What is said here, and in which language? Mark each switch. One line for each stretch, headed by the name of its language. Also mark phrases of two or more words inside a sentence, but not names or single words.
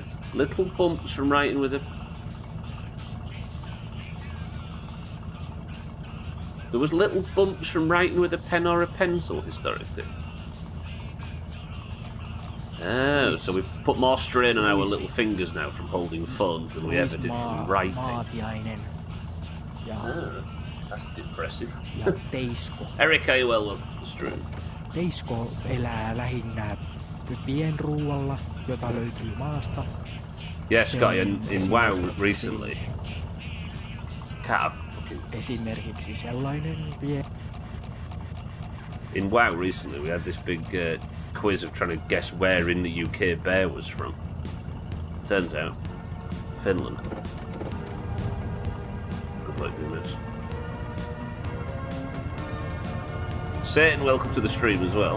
English: Little bumps from writing with a... There was little bumps from writing with a pen or a pencil historically. Oh, so we've put more strain on our little fingers now from holding phones than we ever did from writing. Oh, that's depressing. Eric, are you well on the stream?
Finnish: Teisko elää lähinnä pienruualla, jota löytyy maasta.
English: Yeah, Scotty, in WoW recently.
Finnish: Esimerkiksi sellainen
English: In WoW recently, we had this big quiz of trying to guess where in the UK Bear was from. Turns out, Finland. Good luck doing this. Satan, welcome to the stream as well.